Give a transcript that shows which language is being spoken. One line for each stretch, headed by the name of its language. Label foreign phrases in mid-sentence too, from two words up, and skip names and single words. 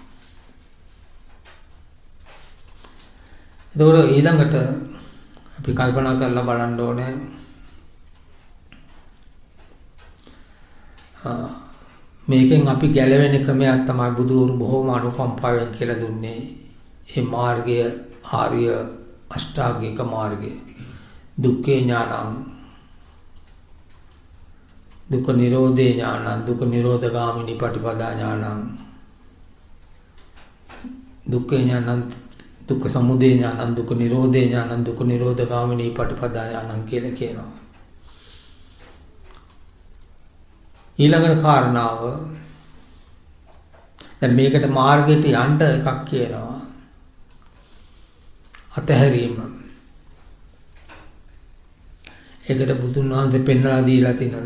Sinhala: එතකොට ඊළඟට අපි කල්පනා කරලා බලන්න ඕනේ මේකෙන් අපි ගැලවෙන ක්‍රමයක් තමයි බුදුවරු බොහෝම අනුකම්පාවෙන් කියලා දුන්නේ. මේ මාර්ගය ආර්ය අෂ්ටාංගික මාර්ගය.
Pali: දුක්ඛේ ඥානං, දුක්ඛ නිරෝධේ ඥානං, දුක්ඛ නිරෝධගාමිනී පටිපදා ඥානං, දුක්ඛේ ඥානං, දුක්ඛ සමුදය ඥානං, දුක්ඛ නිරෝධේ ඥානං, දුක්ඛ නිරෝධගාමිනී පටිපදා ඥානං
Sinhala: කියලා කියනවා. ඊළඟට කාරණාව දැන් මේකට මාර්ගයට යන්න එකක් කියනවා. අතහැරීම. ඒකට බුදුන් වහන්සේ පෙන්වලා දීලා තිනවා.